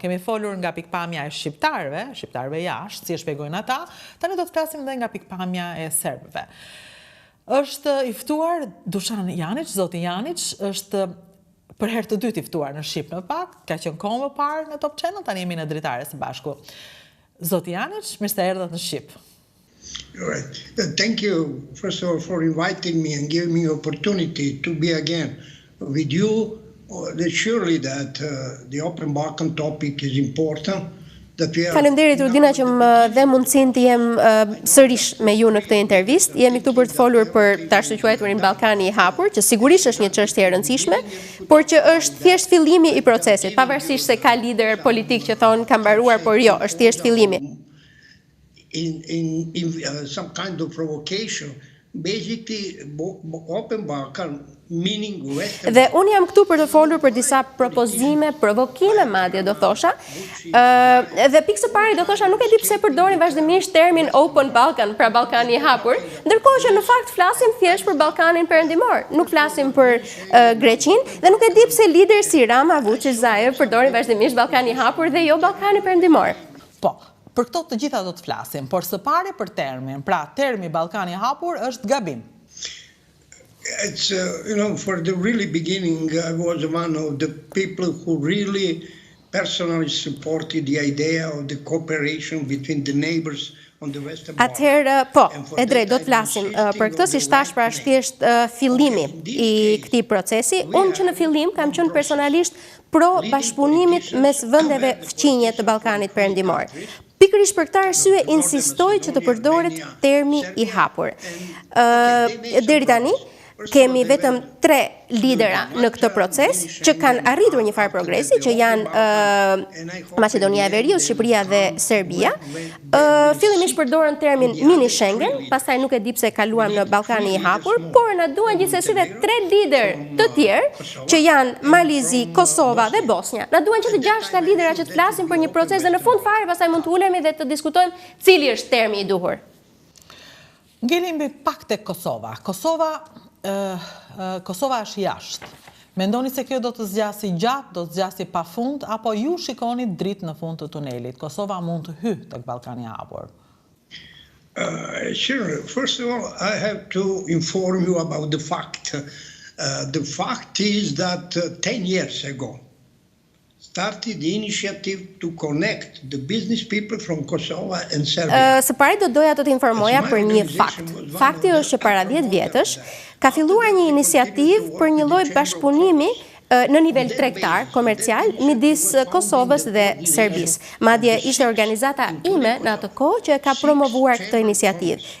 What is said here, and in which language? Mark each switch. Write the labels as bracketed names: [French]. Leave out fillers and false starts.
[Albanian] Kemi folur nga pikpamja e shqiptarëve jashtë, si e shpjegojnë ata, tani do të flasim edhe nga pikpamja e serbëve. Është i ftuar Dušan Janić, zoti Janić, është për herë të dytë i ftuar në Shqip në pak, ka qenë kohë më parë në Top Channel, tani jemi në Dritare së bashku. Zoti Janić, mirë se erdhët në Shqip. [English] Right. Thank you, first of all, for inviting me and giving me opportunity to be again with you. Surely that the Open Balkan topic is important. [Albanian] Faleminderit Rudina që më dhe mundësinë të jem sërish me ju në këtë intervistë. Jemi këtu për të folur për të quajturin Ballkani i Hapur, që sigurisht është një çështje e rëndësishme, por që është thjesht fillimi i procesit, pavarësisht se ka lider politik që thonë ka mbaruar, por jo, është thjesht fillimi. [English] In some kind of provocation, basically Open Balkan meaning Western. [Albanian] Dhe unë jam këtu për të folur për disa propozime, provokime madje do thosha. Dhe pikë së pari do thosha nuk e di pse përdorin vazhdimisht termin Open Balkan, pra Ballkani i Hapur, ndërkohë që në fakt flasim thjesht për Ballkanin perëndimor, nuk flasim për Greqinë dhe nuk e di pse lider si Rama-Vuçiç përdorin vazhdimisht Ballkani i Hapur dhe jo Ballkani perëndimor. Po. Për këto të gjitha do të flasim, por së pari për termin. Pra, termi Ballkani i Hapur është gabim. [English] It's, for the really beginning, I was one of the people who really personally supported the idea of the cooperation between the neighbors on the Western Balkans. [Albanian] Atëherë, po, e drejt, do të flasim për këtë, si thash, pra është thjesht fillimi i këtij procesi. Unë që në fillim kam qenë personalisht pro bashkëpunimit mes vendeve fqinje të Ballkanit perëndimor. Pikërisht për këtë arsye insistoj që të përdoret termi i hapur. Deri tani kemi vetëm 3 lidera në këtë proces që kanë arritur një farë progresi, që janë Maqedonia e Veriut, Shqipëria dhe Serbia. Fillimisht përdorën termin mini Schengen, pastaj nuk e di pse kaluam në Ballkani i Hapur, por na duan gjithsesi dhe 3 lider të tjerë që janë Malizi, Kosova dhe Bosnia. Na duan që të 6 lidera që të flasin për një proces dhe në fund fare pastaj mund të ulemi dhe të diskutojmë cili është termi i duhur. Ngelemi pak tek Kosova. Kosova është jashtë. Mendoni se kjo do të zgjasi gjatë, do të zgjasi pafund, apo ju shikoni dritë në fund të tunelit? Kosova mund të hyjë tek Ballkani i Hapur. [English] Sure. First of all, I have to inform you about the fact. The fact is that 10 years ago started the initiative to connect the business people from Kosovo and Serbia. [Albanian] Së pari do doja të informoja për një fakt. Fakti është që para 10 vjetësh ka filluar një iniciativë për një lloj bashkëpunimi në nivel tregtar, komercial, midis Kosovës dhe Serbisë. Madje ishte organizata ime në atë kohë që e ka promovuar këtë iniciativë.